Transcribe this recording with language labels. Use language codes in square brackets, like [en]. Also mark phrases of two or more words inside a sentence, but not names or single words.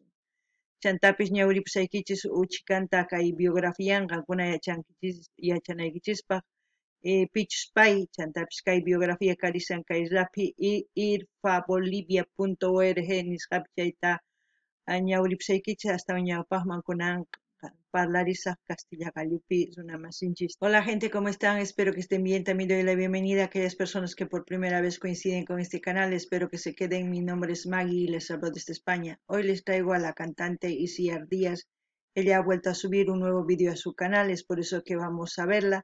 [qu] Chantapis ñawripusaykichis uchikanta kay biografianqa qankuna yachanaykichispa Pichuspay chantapis kay biografía karisan kay rapi irfabolivia.org nisqapi chayta ñawripusaykichis hasta ñawpaqman kunan parlarisaq castilla gallupi runamasinchis. [es] Hola gente, ¿cómo están? Espero que estén bien. También doy la bienvenida a aquellas personas que por primera vez coinciden con este canal. Espero que se queden. Mi nombre es Maggie y les hablo desde España. Hoy les traigo a la cantante Isiar Díaz. Ella ha vuelto a subir un nuevo vídeo a su canal, es por eso que vamos a verla.